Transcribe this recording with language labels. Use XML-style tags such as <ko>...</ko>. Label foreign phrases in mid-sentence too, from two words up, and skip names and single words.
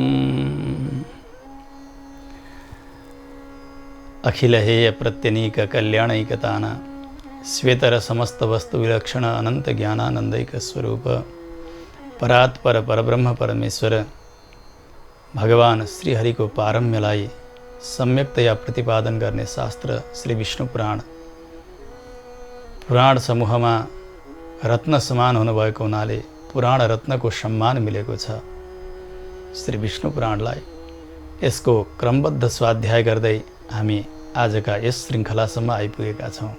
<sa>अखिल हेय प्रत्यनीक कल्याणैकतान श्वेतर समस्त वस्तु विलक्षण अनंत ज्ञानानंदैक स्वरूप परात्पर परब्रह्म परमेश्वर भगवान श्री हरि</sa> <ne>को पारम्यलाई सम्यकतया प्रतिपादन गर्ने शास्त्र श्री विष्णु पुराण। पुराण समूहमा रत्न समान हुनुभएको हुनाले पुराण रत्नको सम्मान मिलेको छ। श्री विष्णु पुराणलाई यसको क्रमबद्ध स्वाध्याय गर्दै हामी आजका यस श्रृङ्खलासम्म आइपुगेका छौँ।</ne>